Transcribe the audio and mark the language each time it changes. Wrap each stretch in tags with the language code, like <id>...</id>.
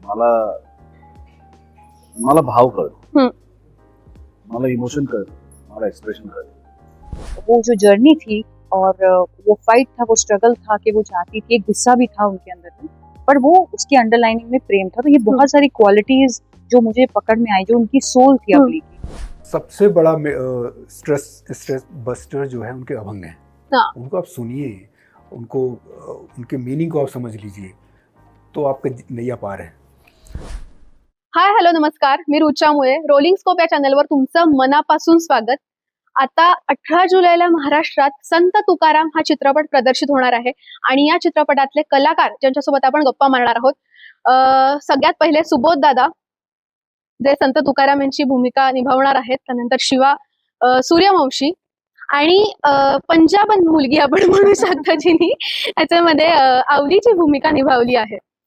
<mr>मला मला भाव कळतो, मला इमोशन कळतं, मला एक्सप्रेशन कळतं.</mr> <hi>वो जो जर्नी थी और वो फाइट था, वो स्ट्रगल था कि वो चाहती थी, एक गुस्सा भी था उनके अंदर में, पर वो उसकी अंडरलाइनिंग में प्रेम था. तो ये बहुत सारी क्वालिटीज जो मुझे पकड़ में आई, जो उनकी सोल थी अवली की. सबसे बड़ा स्ट्रेस बस्टर जो है उनके अभंग हैं. हाँ. उनको आप सुनिए, उनको उनके मीनिंग को आप समझ लीजिए, तो आपका नैया पार है.</hi> <mr>हाय हॅलो नमस्कार, मी रुचा मुळे. रोलिंग स्कोप या चॅनलवर तुमचं मनापासून स्वागत. आता 18 जुलैला महाराष्ट्रात संत तुकाराम हा चित्रपट प्रदर्शित होणार आहे आणि या चित्रपटातले कलाकार ज्यांच्यासोबत आपण गप्पा मारणार आहोत, सगळ्यात पहिले सुबोध दादा जे संत तुकाराम यांची भूमिका निभावणार आहेत, त्यानंतर शिवा सूर्यवंशी आणि पंजाबन मुलगी आपण म्हणू शकतो जिनी याच्यामध्ये आवलीची भूमिका निभावली आहे.</mr>